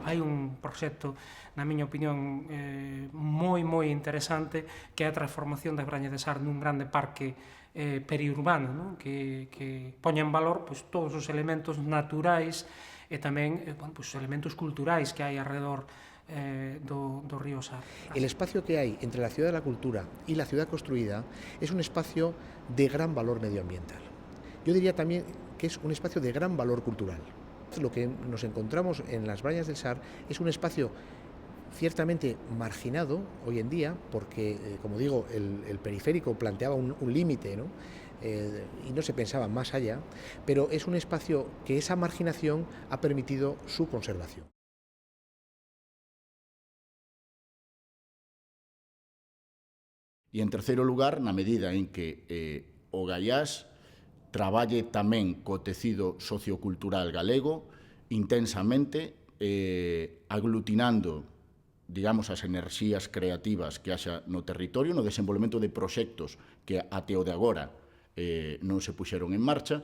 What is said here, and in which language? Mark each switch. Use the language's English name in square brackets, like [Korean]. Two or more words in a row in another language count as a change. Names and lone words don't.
[Galician] Hai un proxecto, na miña opinión, moi interesante, que é a transformación da Braña de Sar nun grande parque periurbano, non? Que poña en valor todos os elementos naturais e tamén os elementos culturais que hai alrededor do río Sar. [Spanish] El espacio que hay entre la ciudad de la cultura y la ciudad construida es un espacio de gran valor medioambiental. Yo diría también que es un espacio de gran valor cultural. Lo que nos encontramos en las Brañas del Sar es un espacio ciertamente marginado hoy en día, porque, como digo, el periférico planteaba un límite, ¿no? Y no se pensaba más allá, pero es un espacio que esa marginación ha permitido su conservación. [Galician] E, en terceiro lugar, na medida en que o Gaiás traballe tamén co tecido sociocultural galego intensamente, aglutinando, digamos, as enerxías creativas que haxa no territorio, no desenvolvemento de proxectos que até o de agora non se puxeron en marcha.